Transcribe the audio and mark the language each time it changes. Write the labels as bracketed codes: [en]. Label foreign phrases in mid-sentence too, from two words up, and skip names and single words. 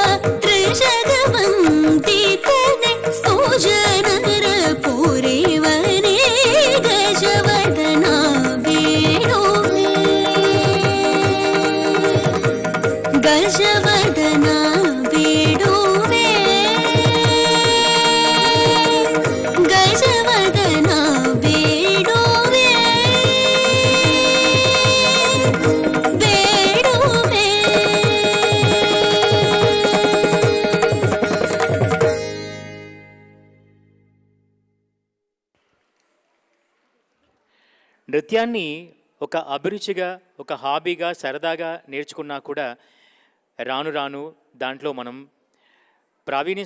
[kn] ತ್ರಿಜಗವಂದಿತನೇ ಸುಜನರ ಪೂರಿವನೇ ಗಜವದನ ಬೇಡುವೆ ಗಜವದನ ಬೇಡುವೆ ಗಜವದನ ಬೇಡುವೆ ಬೇಡುವೆ. [te] నృత్యాన్ని ఒక అభిరుచిగా ఒక హాబీగా సరదాగా నేర్చుకున్నా కూడా రాను రాను దాంట్లో మనం ప్రావీణ్యం